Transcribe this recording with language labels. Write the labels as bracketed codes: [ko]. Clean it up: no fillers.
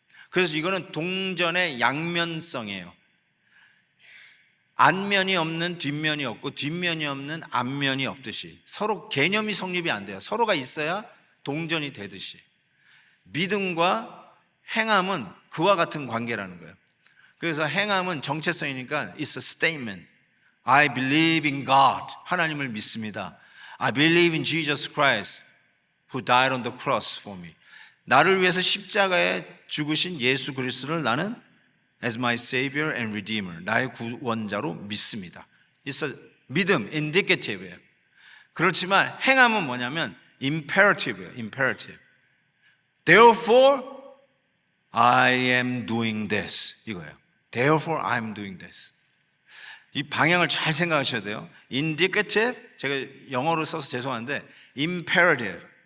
[ko] 그래서 이거는 동전의 양면성이에요. 앞면이 없는 뒷면이 없고 뒷면이 없는 앞면이 없듯이 서로 개념이 성립이 안 돼요. 서로가 있어야 동전이 되듯이 믿음과 행함은 그와 같은 관계라는 거예요. 그래서 행함은 정체성이니까 [en] it's a statement. I believe in God. [ko] 하나님을 믿습니다. [en] I believe in Jesus Christ who died on the cross for me. [ko] 나를 위해서 십자가에 죽으신 예수 그리스도를 나는 [en] as my savior and redeemer, [ko] 나의 구원자로 믿습니다. [en] It's a 믿음, indicative예요. [ko] 그렇지만 행함은 뭐냐면 imperative예요. [en] imperative. Therefore I am doing this. [ko] 이거예요. [en] Therefore I am doing this. [ko] 이 방향을 잘 생각하셔야 돼요. indicative, 제가 영어로 써서 죄송한데 imperative.